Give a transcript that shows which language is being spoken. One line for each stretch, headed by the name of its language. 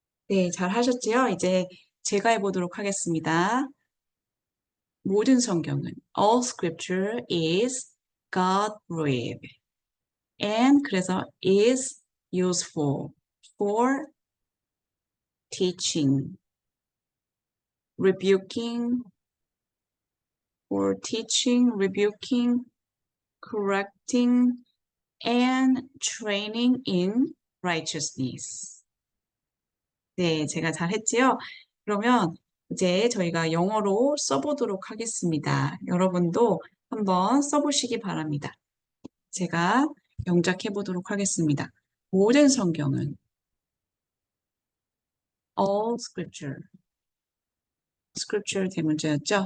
Korean: 네, 잘 하셨지요? 이제 제가 해보도록 하겠습니다. 모든 성경은
English: all scripture is God breathed and
Korean: 그래서
English: is useful for teaching, rebuking, for teaching, rebuking, correcting, and training in righteousness.
Korean: 네, 제가 잘했지요? 그러면 이제 저희가 영어로 써보도록 하겠습니다. 여러분도 한번 써보시기 바랍니다. 제가 영작해 보도록 하겠습니다. 모든 성경은
English: all scripture, scripture
Korean: 대문자였죠?